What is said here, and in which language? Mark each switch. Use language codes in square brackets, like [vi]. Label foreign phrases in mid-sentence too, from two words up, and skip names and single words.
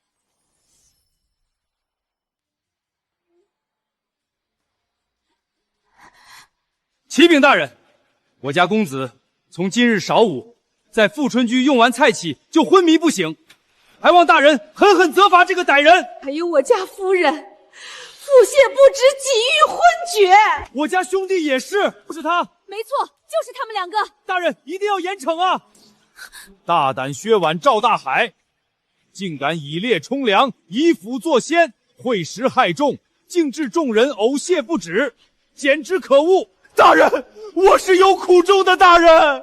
[zh] 啟稟大人，我家公子從今日晌午在富春居用完菜起就昏迷不醒，還望大人狠狠責罰這個歹人。還有我家夫人，腹瀉不止，幾欲昏厥。我家兄弟也是，是他。沒錯，就是他們兩個。大人一定要嚴懲啊！大膽削腕趙大海，竟敢以劣充良，以腐作鮮，賄食害眾，竟致眾人嘔瀉不止，簡直可惡！大人，我是有苦衷的，大人。